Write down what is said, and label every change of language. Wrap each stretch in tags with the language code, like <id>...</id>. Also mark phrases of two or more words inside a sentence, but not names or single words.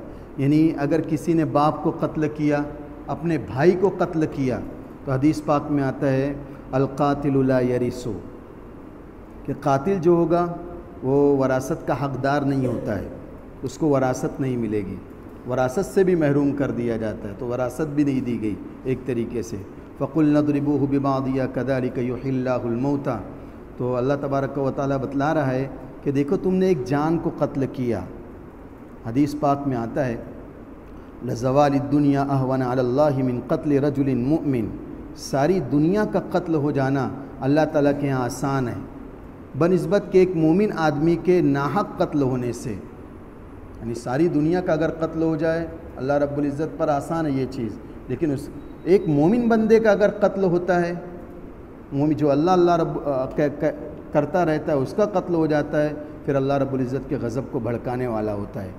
<hi>यानी अगर किसी ने बाप को कत्ल किया, अपने भाई को कत्ल किया, तो हदीस पाक में आता है</hi> <ar>القاتل لا يرث,</ar> <hi>कि कातिल जो होगा वो वरासत का हक़दार नहीं होता है, उसको वरासत नहीं मिलेगी, वरासत से भी महरूम कर दिया जाता है। तो वरासत भी नहीं दी गई एक तरीके से।</hi> <ar>فقل نضربوه ببعضها كذلك يحيي الله الموتى.</ar> <hi>तो</hi> <ar>الله تبارك وتعالى</ar> <hi>बतला रहा है कि देखो तुमने एक जान को कत्ल किया। हदीस पाक में आता है</hi> <ar>لزوال الدنيا أهون على الله من قتل رجل مؤمن,</ar> <hi>सारी दुनिया का कत्ल हो जाना अल्लाह ताला के यहाँ आसान है बनिस्बत के एक मोमिन आदमी के नाहक कत्ल होने से। यानी सारी दुनिया का अगर कत्ल हो जाए</hi> <ar>الله رب العزة</ar> <hi>पर आसान है ये चीज़, लेकिन उस एक मोमिन बंदे का अगर कत्ल होता है, मोमिन जो अल्लाह अल्लाह रब करता रहता है उसका कत्ल हो जाता है, फिर</hi> <ar>الله رب العزة</ar> <hi>के गज़ब को भड़काने वाला होता है।</hi>